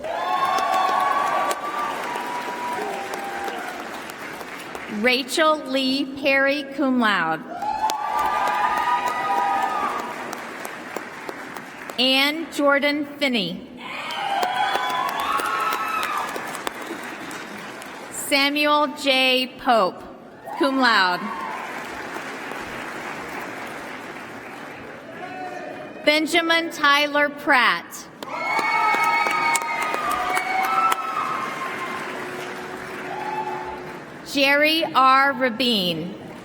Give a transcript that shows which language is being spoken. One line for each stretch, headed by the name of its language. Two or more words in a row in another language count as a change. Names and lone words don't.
English: Rachel Lee Perry,
Latin: cum laude.
English: Ann Jordan Finney. Samuel J. Pope,
Latin: cum laude.
English: Benjamin Tyler Pratt. Jerry R. Rabin.